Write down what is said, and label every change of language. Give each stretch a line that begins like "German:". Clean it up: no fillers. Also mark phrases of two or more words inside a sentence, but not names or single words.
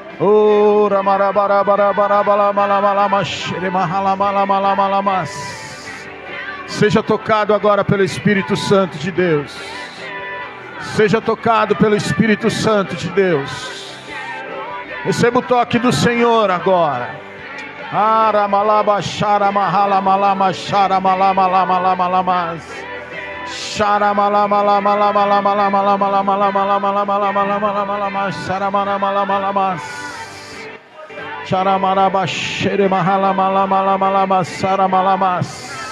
Portuguese: Ora marabarabarabarabalamalamalamas. Seja tocado agora pelo Espírito Santo de Deus. Seja tocado pelo Espírito Santo de Deus. Receba o toque do Senhor agora. Aramalaba Sharamalama Malama Sharamalama Lamas. Sharamalama Sharamalama Sharamaraba Shere Mahala Malama Saramalamas.